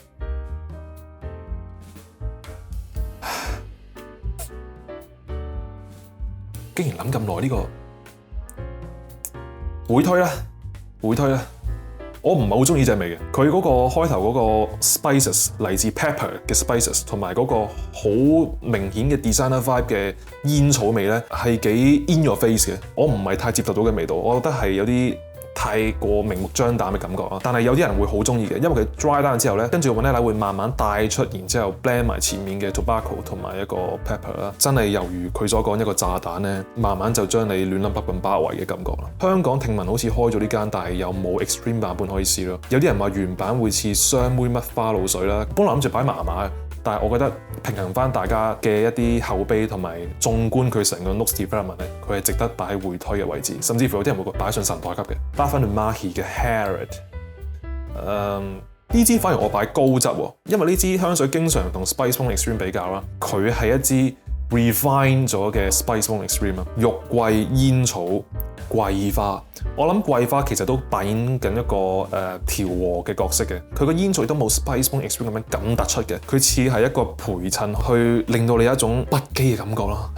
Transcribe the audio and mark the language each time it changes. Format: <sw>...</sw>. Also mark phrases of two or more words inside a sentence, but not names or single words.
<yue>竟然諗咁耐呢個會推啦，我唔係好中意隻味嘅。佢嗰個開頭嗰個 spices 嚟自 pepper 嘅 spices， 同埋嗰個好明顯嘅</yue> <en>designer vibe</en> <yue>嘅煙草味咧，係幾</yue> <en>in your face</en> <yue>嘅。我唔係太接受到嘅味道，我覺得係有啲太過明目張膽嘅感覺啊！但係有啲人會好中意嘅，因為佢</yue> <en>dry down</en> <yue>之後咧，跟住個 vanilla 會慢慢帶出，然之後 blend 埋前面嘅 tobacco 同埋一個 pepper 啦，真係猶如佢所講一個炸彈咧，慢慢就將你亂粒粒咁包圍嘅感覺啦。香港聽聞好似開咗呢間，但係又冇 extreme 版本可以試咯。有啲人話原版會似雙妹乜花露水啦，本來諗住擺麻麻嘅。但係我覺得平衡翻大家嘅一啲口碑同埋縱觀佢成個</yue> <en>notes development</en> <yue>咧，佢係值得擺喺會推嘅位置，甚至乎有啲人會擺上神台級嘅。Parfum de Marly 嘅 Harrod， 呢支反而我擺高質喎，因為呢支香水經常同 Spice Bomb Extreme 比較啦，佢係一支 refine 咗嘅 Spice Bomb Extreme 啊，肉桂、煙草、桂花。我諗桂花其實都扮演緊一個調和嘅角色嘅，佢個煙草都冇 Spice Bomb Extreme 咁樣咁突出嘅，佢似係一個陪襯去令到你有一種不羈嘅感覺咯。</yue>